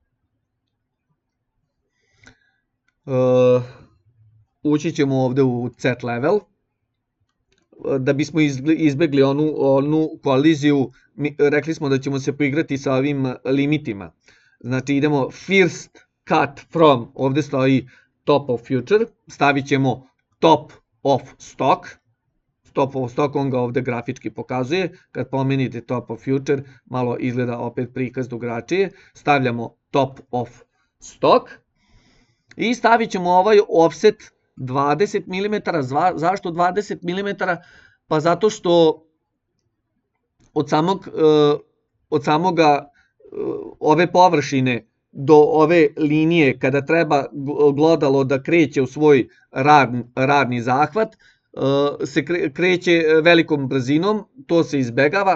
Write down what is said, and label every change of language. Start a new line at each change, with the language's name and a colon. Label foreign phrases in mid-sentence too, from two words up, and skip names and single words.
Serbian: Ući ćemo ovde u
English: set level.
Serbian: Da bismo izbegli onu koliziju, rekli smo da ćemo se poigrati sa ovim limitima. Znači idemo
English: first cut from,
Serbian: ovde stoji
English: top of future,
Serbian: stavit ćemo
English: top of stock. Top of stock,
Serbian: on ga ovde grafički pokazuje. Kad pomenite
English: top of future,
Serbian: malo izgleda opet prikaz drugačije. Stavljamo
English: top of stock
Serbian: i stavit ćemo ovaj offset 20 mm. Zašto 20 mm? Pa zato što od samoga ove površine do ove linije, kada treba glodalo da kreće u svoj radni zahvat, se kreće velikom brzinom, to se izbegava.